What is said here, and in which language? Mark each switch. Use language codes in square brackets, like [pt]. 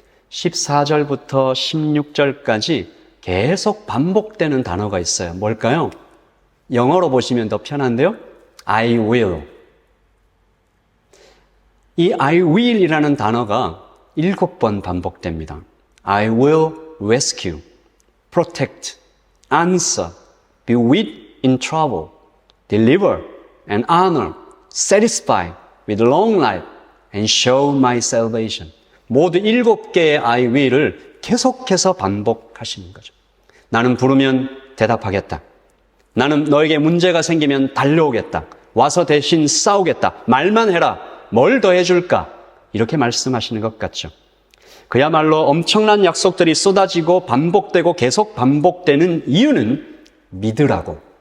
[ko] 14절부터 16절까지 계속 반복되는 단어가 있어요. 뭘까요? 영어로 보시면 더 편한데요. [en] I will. [ko] 이 I will 이라는 단어가 7번 반복됩니다. [en] I will rescue, protect, answer, be with in trouble, deliver and honor, satisfy with long life and show my salvation. [ko] 모두 7개의 I will을 계속해서 반복하시는 거죠. 나는 부르면 대답하겠다. 나는 너에게 문제가 생기면 달려오겠다. 와서 대신 싸우겠다. 말만 해라. 뭘 더 해줄까? 이렇게 말씀하시는 것 같죠. 그야말로 엄청난 약속들이 쏟아지고 반복되고 계속 반복되는 이유는 믿으라고.